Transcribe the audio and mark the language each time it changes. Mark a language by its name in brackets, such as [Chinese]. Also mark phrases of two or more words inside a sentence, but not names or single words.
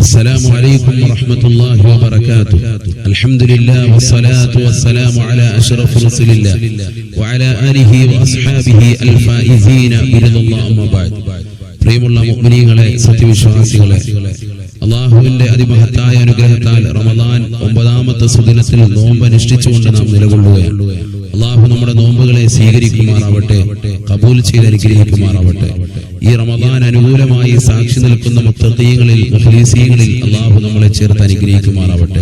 [Arabic] السلام عليكم ورحمة الله وبركاته. الحمد لله والصلاة والسلام على أشرف رسول الله وعلى آله وأصحابه الفائزين برضا الله. أما بعد. [Malayalam] പ്രിയമുള്ള മുഅ്മിനീങ്ങളെ, സത്യവിശ്വാസികളെ, അല്ലാഹുവിന്റെ അതിമഹത്തായ അനുഗ്രഹത്താൽ റമദാൻ 9ാമത്തെ സുദിനത്തിൽ നോമ്പ് അനുഷ്ഠിച്ചുകൊണ്ട് നാം നിലകൊള്ളുകയാണ്. അല്ലാഹു നമ്മുടെ നോമ്പുകളെ സ്വീകരിക്കുമാറാവട്ടെ, ഖബൂൽ ചെയ്ത് അനുഗ്രഹിക്കുമാറാവട്ടെ. ഈ റമദാൻ അനുകൂലമായി സാക്ഷി നിൽക്കുന്ന മുത്തഖീങ്ങളിൽ, മുഖ്ലിസീങ്ങളിൽ അല്ലാഹു നമ്മളെ ചേർത്ത് അനുഗ്രഹിക്കുമാറാവട്ടെ.